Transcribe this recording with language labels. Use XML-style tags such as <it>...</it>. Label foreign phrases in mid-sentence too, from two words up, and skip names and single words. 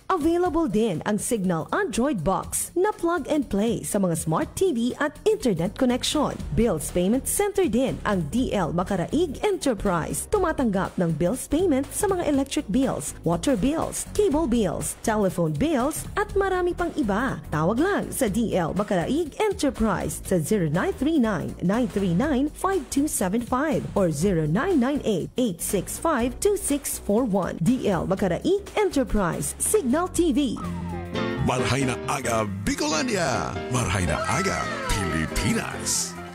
<tl>Available din ang Signal Android Box na</tl> <en>plug and play</en> <tl>sa mga</tl> <en>smart TV</en> <tl>at</tl> <en>internet connection.</en> <tl>Bills Payment Center din ang DL Bacaraig Enterprise. Tumatanggap ng</tl> <en>bills payment</en> <tl>sa mga</tl> <en>electric bills, water bills, cable bills, telephone bills</en> <tl>at marami pang iba. Tawag lang sa DL Bacaraig Enterprise sa 0939-939-5275 or 0998-865-2641. DL Bacaraig Enterprise, Signal TV.</tl> <bik>Marhay na aga, Bicolandia! Marhay na aga, Pilipinas!</bik>